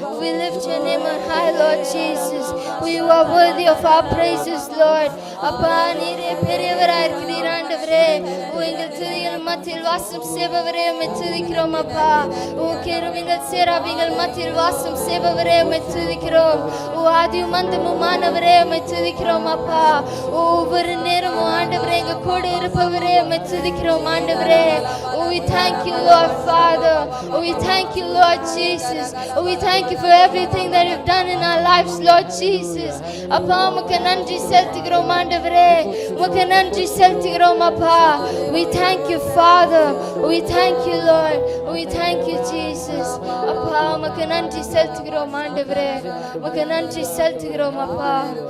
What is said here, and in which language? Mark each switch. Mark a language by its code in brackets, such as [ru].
[en] We lift your name on high, Lord Jesus. You are worthy of our praises, Lord. [ta] அப்பா, நீரே பெரியவராய் இருக்கிறீர் ஆண்டவரே. ஓ, எங்கள் துதிகள் மத்தியில் வாசம் செய்பவரே, உம்மை துதிக்கிறோம் அப்பா. ஓ, கேருபீன்கள் சேராபீன்கள் மத்தியில் வாசம் செய்பவரே, உம்மை துதிக்கிறோம். ஓ, ஆதியும் அந்தமுமானவரே, உம்மை துதிக்கிறோம் அப்பா. ஓ, ஒவ்வொரு நேரமும் ஆண்டவரே எங்க கூட இருப்பவரே, உம்மை துதிக்கிறோம் ஆண்டவரே. [en] Oh, we thank you, Lord Father. Oh, we thank you, Lord Jesus. Oh, we thank you for everything that you've done in our lives, Lord Jesus. [ta] அப்பா, உமக்கு நன்றி செலுத்துகிறோம் ஆண்டவரே. உமக்கு நன்றி செலுத்துகிறோம் அப்பா. [en] We thank you, Father. We thank you, Lord. We thank you, Jesus. [ta] அப்பா, உமக்கு நன்றி செலுத்துகிறோம் ஆண்டவரே. உமக்கு நன்றி செலுத்துகிறோம் அப்பா.